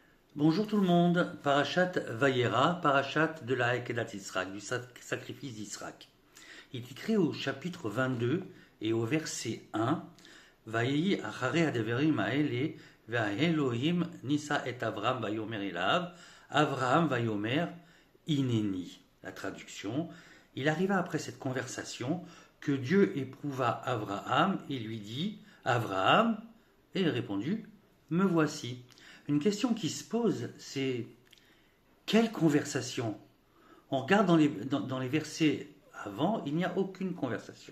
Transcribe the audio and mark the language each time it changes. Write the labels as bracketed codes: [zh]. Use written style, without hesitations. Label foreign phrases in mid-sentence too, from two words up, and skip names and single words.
[fr] Bonjour tout le monde, Parashat Vayera, Parashat de la [he] העקדת ישראל, [fr] du sacrifice d'Israël. Il est écrit au chapitre 22 et au verset 1, [he] ויהי אחרי הדברים האלה, והאלוהים ניסה את אברם ויאמר אליו, אברהם ויאמר הנני. [fr] La traduction, il arriva après cette conversation que Dieu éprouva Abraham et lui dit, Abraham, et il répondit, me voici. Une question qui se pose, c'est quelle conversation? On regarde dans les versets avant, il n'y a aucune conversation.